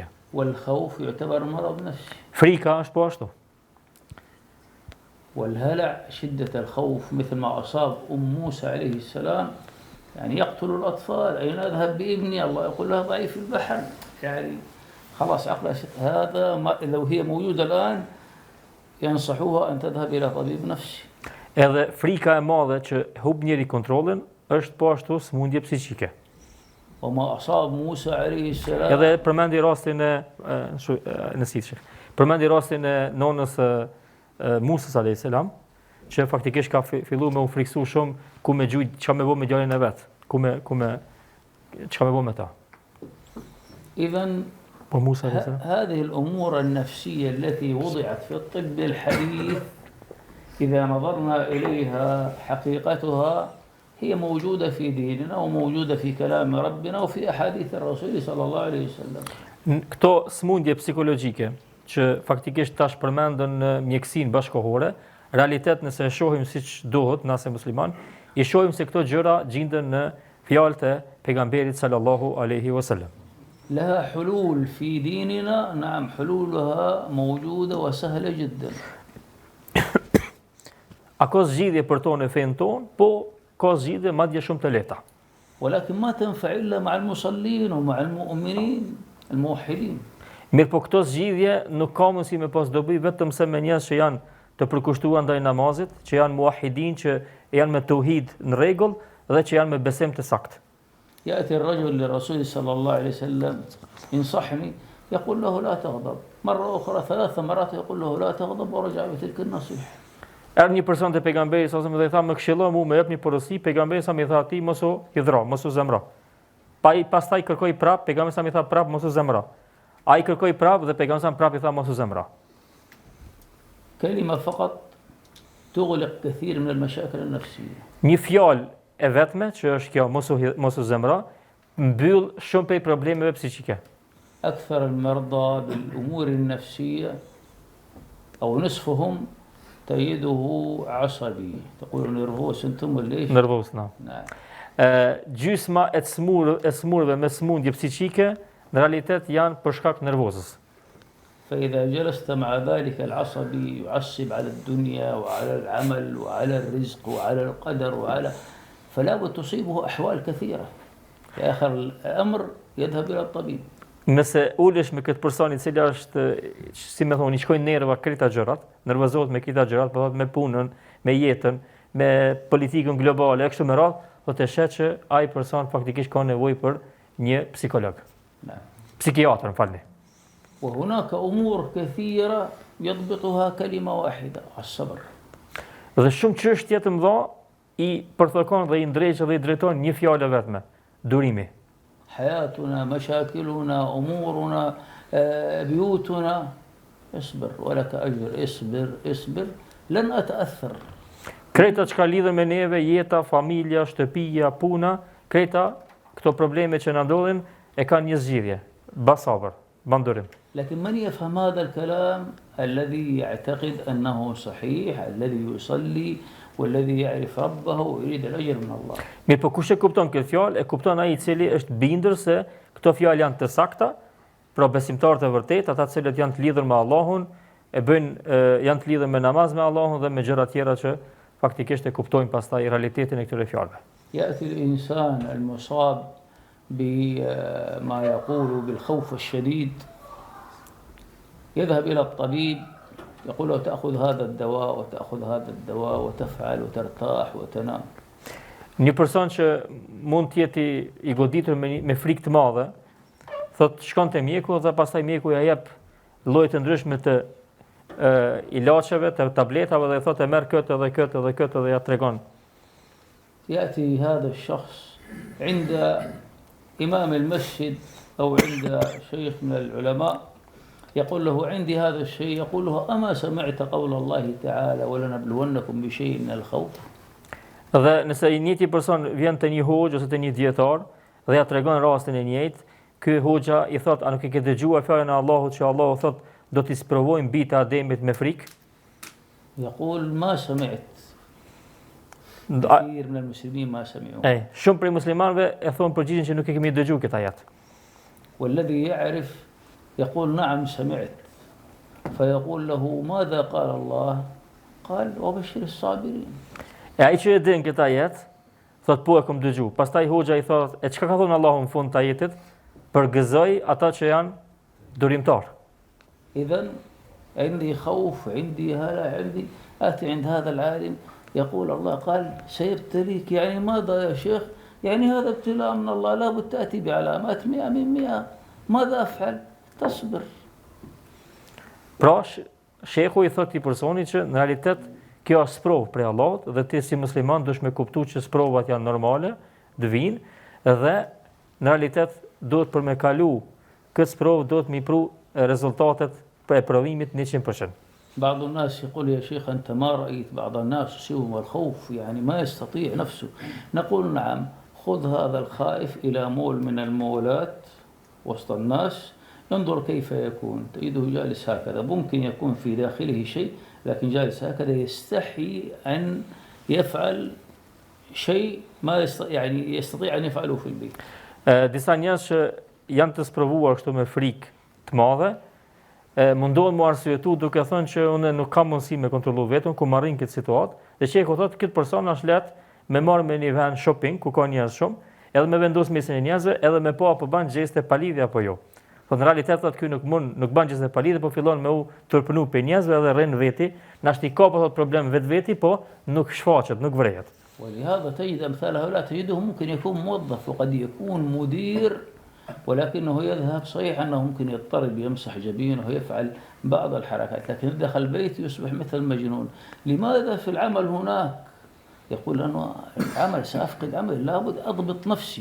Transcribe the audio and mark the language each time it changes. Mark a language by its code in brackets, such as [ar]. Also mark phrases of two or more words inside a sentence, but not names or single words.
[ar] والخوف يعتبر مرض نفسي. [sq] Frika është po ashtu. [ar] والهلع شدة الخوف مثل ما أصاب موسى عليه السلام، يعني يقتل الأطفال، أين أذهب بابني؟ الله يقول له ضعيف في البحر، يعني خلاص عقلها هذا لو هي موجودة الآن ينصحوها أن تذهب إلى طبيب نفسي. [sq] Edhe frika e madhe që hub njeri kontrollin është po ashtu smundje psiqike. [ar] وما أصاب موسى عليه السلام. [sq] Edhe përmendi rastin e nësitshëm. Përmendi rastin e nonës Musës [ar] عليه السلام, [sq] që faktikisht ka filluar me u friksu shumë ku me gjujt çka me bë me djalin e vet, çka me bë me ta. [ar] إذن [sq] Po Musa [ar] عليه السلام. هذه الأمور النفسية التي وضعت في الطب الحديث إذا نظرنا إليها حقيقتها هي موجودة في ديننا وموجودة في كلام ربنا وفي أحاديث الرسول صلى الله عليه وسلم. [sq] Këto smundje psikologjike që faktikisht tash përmendën në mjekësinë bashkëkohore, realitet nëse e shohim siç duhet nëse musliman, I shohim se këto gjëra gjenden në fjalët e pejgamberit [ar] صلى الله عليه وسلم. لها حلول في ديننا، نعم حلولها موجودة وسهلة جدا. [sq] A ka zgjidhje për to në fen ton? Po ka zgjidhje madje shumë të lehta. [ar] ولكن ما تنفع إلا مع المصلين ومع المؤمنين الموحدين. [sq] Mirë po këto zgjidhje nuk ka mundësi me pas dobi vetëm se me njerëz që janë të përkushtuar ndaj namazit, që janë muahidin, që janë me tauhid në rregull dhe që janë me besim të saktë. [ar] يأتي الرجل للرسول صلى الله عليه وسلم انصحني، يقول له لا تغضب، مرة أخرى 3 مرات يقول له لا تغضب، ورجع بتلك النصيحة. [sq] Erdhi një person te pejgamberi sa dhe i tha më këshillo mu me jep një porosi, pejgamberi sa më tha ti mos u hidhro, mos u zemro. Pastaj kërkoi prap, pejgamberi sa më tha prap mos u zemro. Ai kërkoi prap dhe pejgamberi sa prap I tha mos u zemro. [ar] كلمة فقط تغلق كثير من المشاكل النفسية. [sq] Një fjalë e vetme që është kjo mos u zemro, mbyll shumë prej problemeve psiqike. [ar] أكثر المرضى بالأمور النفسية أو نصفهم تجده عصبي، تقول نيرفوس أنتم ولا إيش؟ [sq] Nervoz, na. [ar] نعم. [sq] Gjysma e smurëve me smundje psiqike në realitet janë për shkak nervozës. [ar] فإذا جلست مع ذلك العصبي يعصب على الدنيا وعلى العمل وعلى الرزق وعلى القدر فلا بد تصيبه أحوال كثيرة. في آخر الأمر يذهب إلى الطبيب. [sq] Nëse ulesh me këtë person I cili është, si më thoni, shkojnë nerva këta gjërat, nervozohet me këta gjërat, po me punën, me jetën, me politikën globale, e kështu me radhë, do të shet që ai person faktikisht ka nevojë për një psikolog. Psikiatër, falni. [ar] وهناك أمور كثيرة يضبطها كلمة واحدة، الصبر. [sq] Dhe shumë çështje të mëdha I përthokon dhe I ndreq dhe I drejton një fjalë vetme, durimi. [ar] حياتنا، مشاكلنا، أمورنا، بيوتنا، اصبر ولك أجر، اصبر لن أتأثر. [sq] Kreta çka lidhen me neve, jeta, familja, shtëpia, puna, kreta këto probleme që na ndodhin e kanë një zgjidhje, sabër, bandurim. [ar] لكن من يفهم هذا الكلام الذي يعتقد أنه صحيح، الذي يصلي والذي يعرف ربه ويريد الأجر من الله. [sq] Mirë, po kush e kupton këtë fjalë, e kupton ai I cili është bindur se këto fjalë janë të sakta, pra besimtarët e vërtet, ata të cilët janë të lidhur me Allahun, janë të lidhur me namaz me Allahun dhe me gjëra tjera që faktikisht e kuptojnë pastaj realitetin e këtyre fjalëve. [ar] يأتي الإنسان المصاب بما يقول بالخوف الشديد، يذهب إلى الطبيب يقول له تأخذ هذا الدواء وتأخذ هذا الدواء وتفعل وترتاح وتنام. [sq] Një person që mund të jetë I goditur me frikë të madhe, thot shkon te mjeku dhe pastaj mjeku ja jep lloje të ndryshme të ilaçeve, të tabletave dhe thotë merr këtë dhe këtë dhe këtë dhe ja tregon. [ar] يأتي هذا الشخص عند إمام المسجد أو عند شيخ من العلماء يقول له عندي هذا الشيء، يقول له أما سمعت قول الله تعالى ولنبلونكم بشيء من الخوف. [sq] Dhe nëse I njëjti person vjen te një hoxh ose te një dietar dhe ja tregon rastin e njëjtë, ky hoxha I thot, a nuk e ke dëgjuar fjalën e Allahut që Allahu thot do t'i sprovojmë bijtë e Ademit me frikë? [ar] يقول ما سمعت. كثير من المسلمين ما سمعوا. [sq] Shumë prej muslimanëve e thon përgjigjen që nuk e kemi dëgjuar këtë ajet. [ar] والذي يعرف يقول نعم سمعت، فيقول له ماذا قال الله؟ قال وبشر الصابرين. [sq] Ai që e din këtë ajet, thot po e kam dëgjuar. Pastaj hoxha I thot, e çka ka thënë Allahu në fund të ajetit? Përgëzoj ata që janë durimtar. [ar] إذن عندي خوف، عندي هلع، عندي آتي عند هذا العالم يقول الله قال سيبتليك، يعني ماذا يا شيخ؟ يعني هذا ابتلاء من الله، لابد تأتي بعلامات 100 من 100. ماذا أفعل؟ تصبر. [sq] Pra, shehu I thot I personit që në realitet kjo është sprovë prej Allahut dhe ti si musliman duhesh me kuptu që sprovat janë normale, dëvin, dhe në realitet duhet për me kalu këtë sprovë duhet me pru rezultatet për provimit 100%. [ar] بعض الناس يقول يا شيخ أنت ما رأيت بعض الناس يصيبهم الخوف يعني ما يستطيع نفسه؟ نقول نعم، خذ هذا الخائف إلى مول من المولات وسط الناس، انظر كيف يكون، تجده جالس هكذا، ممكن يكون في داخله شيء لكن جالس هكذا يستحي أن يفعل شيء ما يعني يستطيع أن يفعله في البيت. [sq] Disa njerëz që janë të sprovuar kështu me frikë të madhe, mundohen mu arsyetu duke thënë që unë nuk kam mundësi me kontrollu vetën ku marrin këtë situatë, dhe që e ku thotë këtë person është lehtë me marrë me një vend shopping ku ka njerëz shumë, edhe me vendos mesin e njerëzve, edhe me po apo bën gjeste palidhje apo jo. Po në realitet thotë ky nuk bën gjeste palidhje, po fillon me u turpënu pe njerëzve edhe rrin veti, na shti ka po thotë problem vetveti, po nuk shfaqet, nuk vrehet. [ar] ولهذا تجد أمثال هؤلاء تجده ممكن يكون موظف وقد يكون مدير ولكنه يذهب صحيح أنه ممكن يضطرب يمسح جبينه ويفعل بعض الحركات، لكن دخل البيت يصبح مثل المجنون. لماذا في العمل هناك؟ يقول أنه العمل سأفقد عمل، لابد أضبط نفسي.